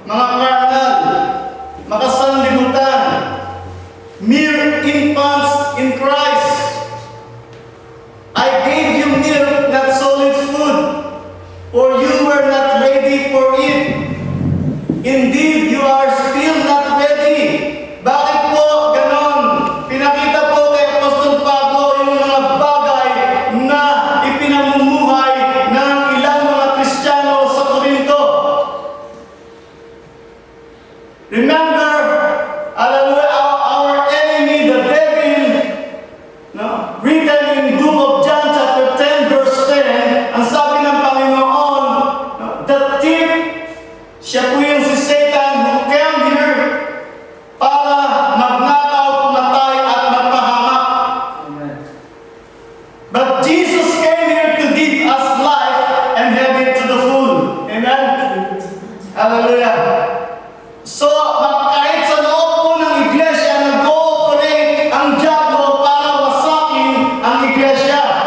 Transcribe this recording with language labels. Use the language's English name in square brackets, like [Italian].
[English] Mga carnal, makasanlibutan, mere infants in Christ. I gave you milk, not solid food, for you were not ready for it. Indeed, you are still not ready. [Filipino] Bakit po ganon? Pinakita po kay Apostol Pablo yung mga bagay na ipinamumuhay ng ilang mga Kristiyano sa Corinto. [English] Remember, hallelujah, our enemy, the devil, no? Written in book of John chapter 10 verse 10, [Filipino] ang sabi ng Panginoon, no? [English] The thief, [Filipino] siya po yung si Satan [English] who came here [Filipino] para magnakaw, pumatay at magpahamak. [English] But Jesus came here to give us life and have it to the full. Amen? Hallelujah. [Filipino] So, kahit sa loob po ng iglesia, nag-ooperate ang diablo para wasakin ang iglesia.